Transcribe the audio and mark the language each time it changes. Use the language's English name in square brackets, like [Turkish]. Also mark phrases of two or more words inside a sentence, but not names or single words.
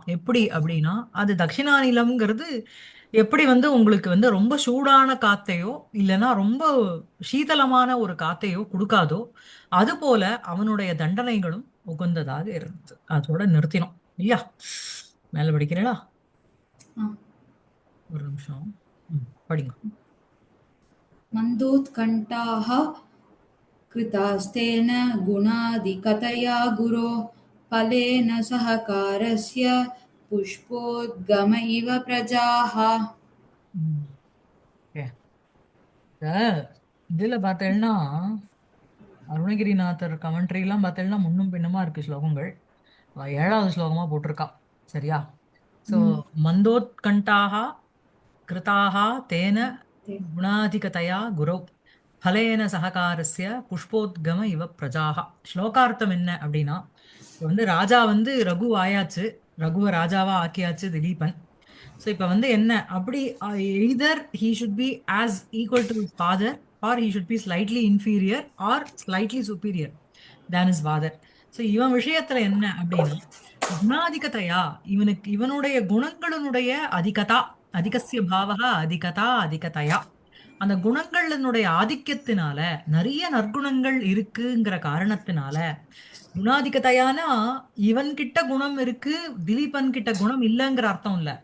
[Tamil] எப்படி அப்படின்னா, அது தட்சிணாநிலம்ங்கிறது எப்படி வந்து உங்களுக்கு வந்து ரொம்ப சூடான காத்தையோ இல்லைன்னா ரொம்ப சீதளமான ஒரு காத்தையோ கொடுக்காதோ அது போல அவனுடைய தண்டனைகளும் உகந்ததாக இருந்தது. அதோட நிறுத்தினோம் இல்லையா? மேல படிக்கிறீங்களா? ஒரு நிமிஷம். படிங்க. [Sanskrit] मन्दोत्कण्ठाः कृतास्तेन गुणाधिकतया गुरो फलेन सहकारस्य पुष्पोद्गम इव प्रजाः। [Tamil] ம். ஓகே. இதுல பார்த்தேன்னா அருணகிரிநாதர் கமெண்ட்ரிலாம் பார்த்தேன்னா முன்னும் பின்னமா இருக்கு ஸ்லோகங்கள். 7வது ஸ்லோகமா போட்டிருக்கா. சரியா? [Sanskrit] ஸோ मन्दोत्कण्ठाः कृताः तेन गुणाधिकतया गुरौ फलेन सहकारस्य पुष्पोद्गम इव प्रजाः. [Tamil] ஸ்லோகார்த்தம் என்ன அப்படின்னா, இப்ப வந்து ராஜா வந்து ரகு ஆயாச்சு, ரகுவை ராஜாவா ஆக்கியாச்சு திலீபன். [English] ஸோ [Tamil] இப்போ வந்து என்ன அப்படி [English] either he should be as equal to his father or he should be slightly inferior or slightly superior than his father. [Tamil] ஸோ இவன் விஷயத்துல என்ன அப்படின்னா, குணாதிகதையா இவனுடைய குணங்களினுடைய அதிகதா, [Sanskrit] अधिकस्य भावः अधिकता अधिकतया, [Tamil] அந்த குணங்களினுடைய ஆதிக்கத்தினால நிறைய நற்குணங்கள் இருக்குங்கிற காரணத்தினால, குணாதிகதையானா இவன் கிட்ட குணம் இருக்கு திலீபன் கிட்ட குணம் இல்லைங்கிற அர்த்தம் இல்ல.